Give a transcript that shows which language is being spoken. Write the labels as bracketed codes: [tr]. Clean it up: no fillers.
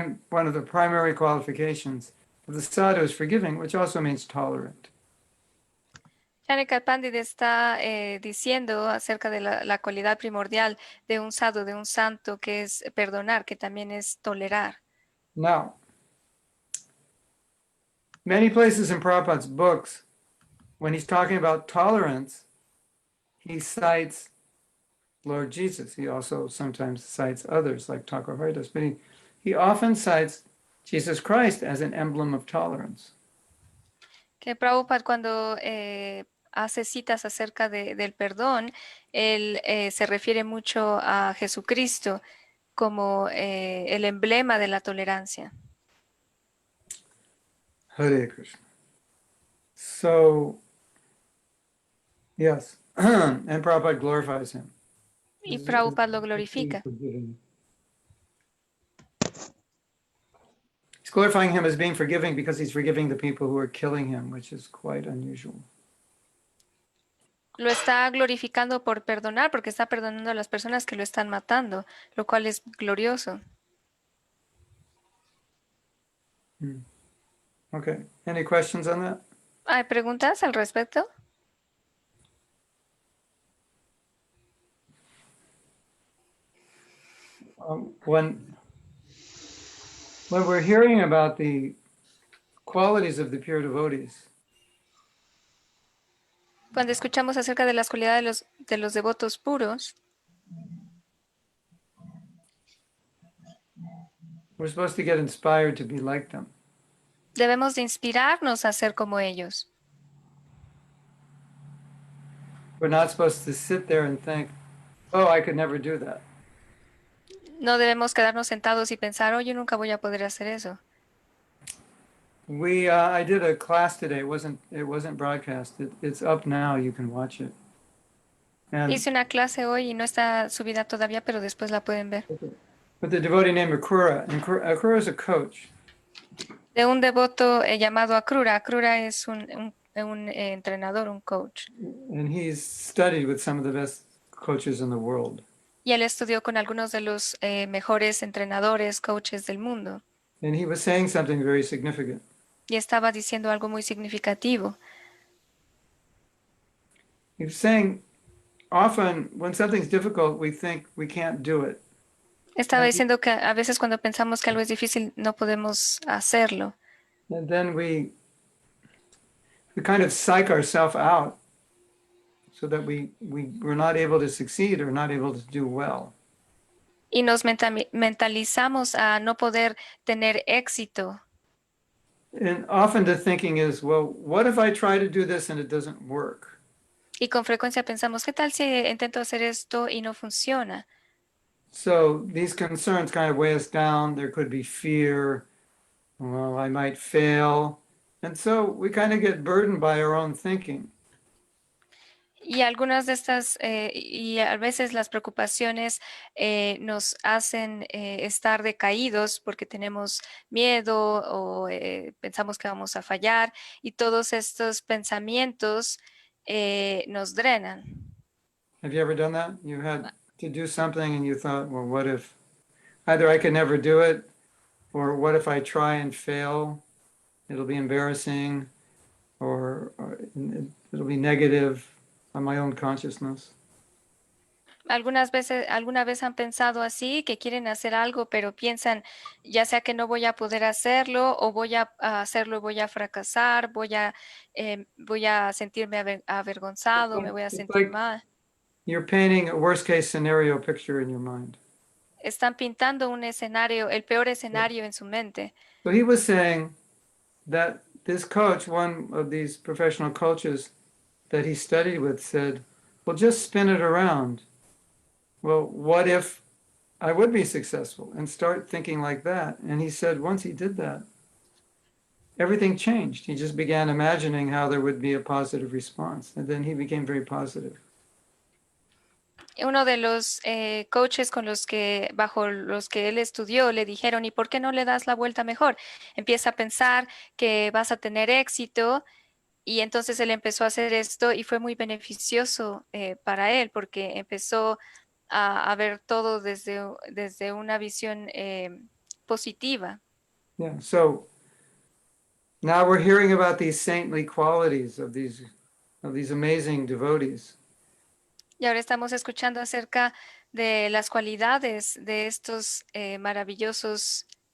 [en] One of the primary qualifications of the sadhu is forgiving, which also means tolerant. [es] Chanika Pandit está diciendo acerca de la cualidad primordial de un sadhu, de un santo, que es perdonar, que también es tolerar. [en] Now, many places in Prabhupada's books, when he's talking about tolerance, he cites Lord Jesus. He also sometimes cites others like Thakur Haridas, but he often cites Jesus Christ as an emblem of tolerance. [es] Que Prabhupada cuando hace citas acerca del perdón, él se refiere mucho a Jesucristo como el emblema de la tolerancia. [en] Hare Krishna. So, yes, and Prabhupada glorifies him. [es] Y Prabhupada lo glorifica. [en] He's glorifying him as being forgiving because he's forgiving the people who are killing him, which is quite unusual. [es] Lo está glorificando por perdonar, porque está perdonando a las personas que lo están matando, lo cual es glorioso. [en] Okay, any questions on that? [es] ¿Hay preguntas al respecto? [en] When we're hearing about the qualities of the pure devotees, [es] Cuando escuchamos acerca de las cualidades de los devotos puros, [en] we're supposed to get inspired to be like them. [es] debemos de inspirarnos a ser como ellos. [en] We're not supposed to sit there and think, oh, I could never do that. [es] No debemos quedarnos sentados y pensar, oh, yo nunca voy a poder hacer eso. [en] I did a class today. It wasn't broadcast. It's up now. You can watch it. And [es] Hice una clase hoy y no está subida todavía, pero después la pueden ver. [en] with the devotee named Akura, and Akura is a coach. [es] De un devoto llamado Akrura. Akrura es un entrenador, un coach. [en] And he's studied with some of the best coaches in the world. [es] Y él estudió con algunos de los mejores entrenadores, coaches del mundo. [en] And he was saying something very significant. [es] Y estaba diciendo algo muy significativo. [en] He was saying, often when something's difficult, we think we can't do it. [es] Estaba diciendo que a veces cuando pensamos que algo es difícil no podemos hacerlo. [en] And then we kind of psych ourselves out so that we're not able to succeed or not able to do well. [es] Y nos mentalizamos a no poder tener éxito. [en] And often the thinking is, well, what if I try to do this and it doesn't work? [es] Y con frecuencia pensamos, ¿qué tal si intento hacer esto y no funciona? [en] So these concerns kind of weigh us down. There could be fear. Well, I might fail. And so we kind of get burdened by our own thinking. [es] Y algunas de estas, y a veces las preocupaciones nos hacen estar decaídos porque tenemos miedo o pensamos que vamos a fallar y todos estos pensamientos nos drenan. [en] Have you ever done that? You had to do something and you thought, well, what if either I could never do it, or what if I try and fail? It'll be embarrassing, or it'll be negative on my own consciousness. [es] Alguna vez han pensado así, que quieren hacer algo, pero piensan, ya sea que no voy a poder hacerlo o voy a hacerlo y voy a fracasar, voy a sentirme avergonzado, me voy a [en] It's [es] sentir [en] like [es] mal. [en] you're painting a worst case scenario picture in your mind. [es] Están pintando un escenario, el peor escenario en su mente. [en] So he was saying that this coach, one of these professional coaches that he studied with, said, well, just spin it around. Well, what if I would be successful? And start thinking like that. And he said once he did that, everything changed. He just began imagining how there would be a positive response. And then he became very positive. [es] Uno de los coaches bajo los que él estudió, le dijeron, ¿y por qué no le das la vuelta mejor? Empieza a pensar que vas a tener éxito. Y entonces él empezó a hacer esto y fue muy beneficioso para él porque empezó a ver todo desde una visión positiva. [en] Yeah. So now we're hearing about these saintly qualities of these amazing devotees. [es] Y ahora estamos escuchando acerca de las cualidades de estos maravillosos